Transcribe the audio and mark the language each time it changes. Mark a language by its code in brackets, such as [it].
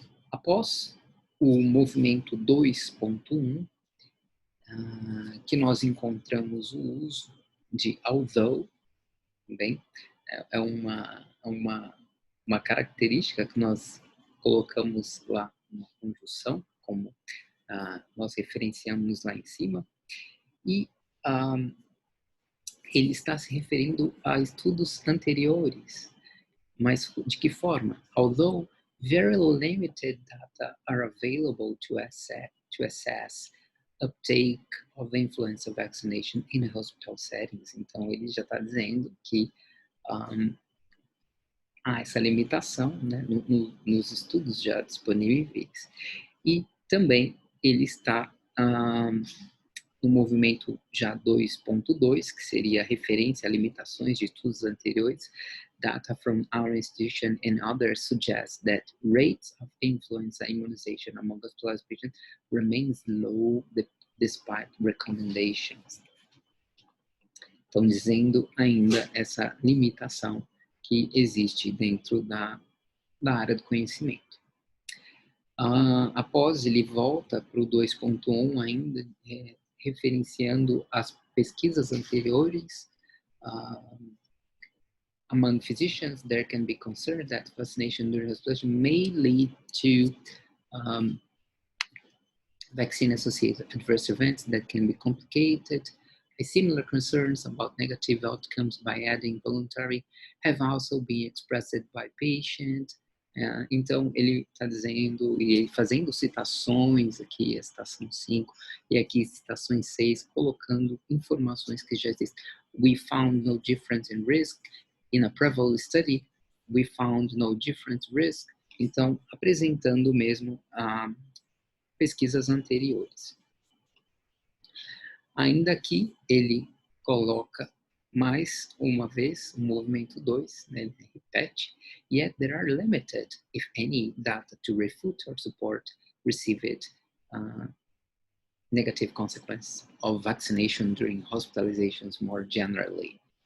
[pt] Após o movimento 2.1, que nós encontramos o uso de although, também é uma característica que nós colocamos lá na conjunção, como nós referenciamos lá em cima, e ele está se referindo a estudos anteriores. Mas de que forma? [en] Although very limited data are available to assess uptake of influenza vaccination in hospital settings. [pt] Então, ele já está dizendo que há essa limitação, né, nos estudos já disponíveis. E também ele está no movimento já 2.2, que seria referência a limitações de estudos anteriores. [en] Data from our institution and others suggest that rates of influenza immunization among hospitalized patients remains low despite recommendations. [pt] Estão dizendo ainda essa limitação que existe dentro da área do conhecimento. Após ele volta para o 2.1 ainda, referenciando as pesquisas anteriores. [en] Among physicians, there can be concern that vaccination during hospitalization may lead to vaccine-associated adverse events that can be complicated. Similar concerns about negative outcomes by adding voluntary have also been expressed by patient. [pt] Então, ele está dizendo e fazendo citações aqui, a citação 5, e aqui citações 6, colocando informações que já existem. [en] We found no difference in risk. In a prevalent study, we found no different risk. [pt] Então, apresentando mesmo pesquisas anteriores. Ainda aqui, ele coloca mais uma vez o movimento 2, né, ele repete, [en] yet there are limited, if any, data to refute or support received negative consequences of vaccination during hospitalizations more generally.